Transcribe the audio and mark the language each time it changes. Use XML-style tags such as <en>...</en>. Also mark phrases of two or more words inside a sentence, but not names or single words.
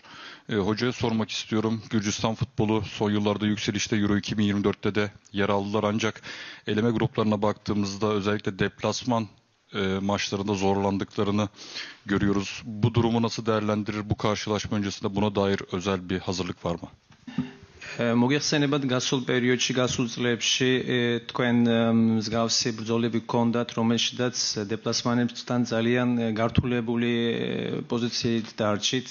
<tr>Hocaya sormak istiyorum. Gürcistan futbolu son yıllarda yükselişte Euro 2024'te de yer aldılar ancak eleme gruplarına baktığımızda özellikle deplasman maçlarında zorlandıklarını görüyoruz. Bu durumu nasıl değerlendirir? Bu karşılaşma öncesinde buna dair özel bir hazırlık var mı?</tr> <ka>მოგეხსენებათ გასულ პერიოდში, გასულ წლებში თქვენ მსგავსი ბრძოლები გქონდათ, რომელშიც დეპლასმანებთან ძალიან გართულებული პოზიციით დარჩით.</ka>